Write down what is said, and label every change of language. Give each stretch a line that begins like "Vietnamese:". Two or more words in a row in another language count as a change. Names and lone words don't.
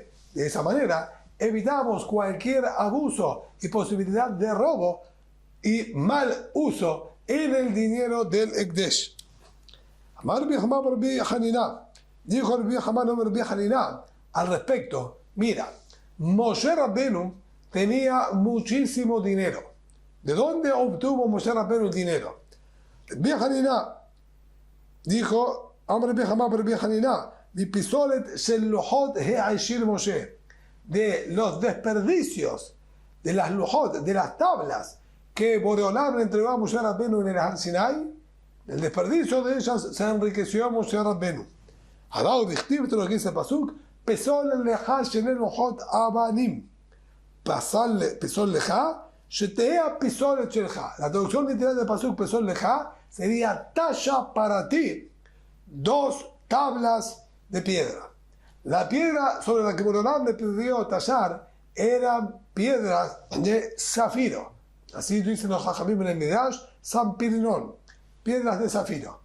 Spanish: De esa manera evitamos cualquier abuso y posibilidad de robo y mal uso en el dinero del Ekdesh. Amar Rabbi Hanina, dijo Rabbi Hanina al respecto: mira, Moshe Rabbenu tenía muchísimo dinero. ¿De dónde obtuvo Moshe Rabbenu el dinero?
Hebrew: Rabbi Hanina dijo: אמר רבי חנינא בפיסולת של לוחות העשיר משה,
Spanish: de los desperdicios de las luhot, de las tablas que Boreolam le entregó a Moshe Rabbenu en el Har Sinai. El desperdicio de ellas se enriqueció Moshe Rabbenu.
Hebrew: הדאו דכתיב,
Spanish: esto es lo que dice el Pasuk:
Hebrew: פסל לך שנל לוחות אבנים. פסל לך שתהא פסולת שלך.
Spanish: La traducción literal del Pasuk
Hebrew: פסל לך
Spanish: sería: talla para ti dos tablas de piedra. La piedra sobre la que Boreolam le pidió tallar eran piedras de zafiro. Así dicen los Jajamim en el Midrash, San Pirinón, piedras de zafiro.